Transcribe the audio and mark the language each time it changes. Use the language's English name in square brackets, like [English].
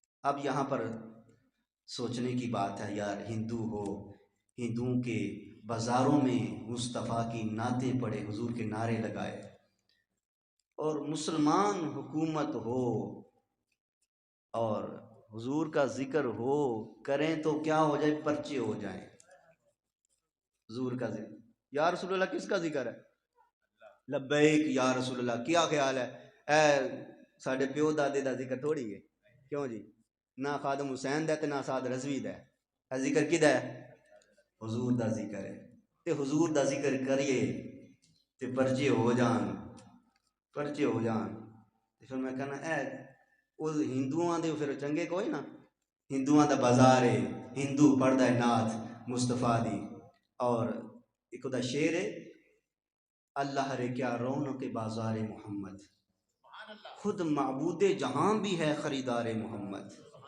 [Urdu] اب یہاں پر سوچنے کی بات ہے یار، ہندو ہو، ہندوؤں کے بازاروں میں مصطفیٰ کی نعتیں پڑھے، حضور کے نعرے لگائے، اور مسلمان حکومت ہو اور حضور کا ذکر ہو کریں تو کیا ہو جائے، پرچے ہو جائیں. حضور کا ذکر، یا رسول اللہ کس کا ذکر ہے؟ لبیک یا رسول اللہ. [Punjabi] کیا خیال ہے اے ساڈے پیو دادے دا ذکر تھوڑی ہے. کیوں جی؟ نہ خادم حسین دا تے نہ سعد رضوی دا ہے. ذکر کدا ہے؟ حضور دا ذکر ہے. تے حضور دا ذکر کریے تے پرچے ہو جان، پرچے ہو جان. پھر میں کہنا اے وہ ہندوؤں دے پھر چنگے کوئی نا. ہندوؤں دا بازار ہے، ہندو پڑھدا ہے نعت مصطفیٰ دی. [Urdu] اور ایک دا شعر ہے اللہ رے کیا رونق بازار محمد، خود معبود جہاں بھی ہے خریدار محمد.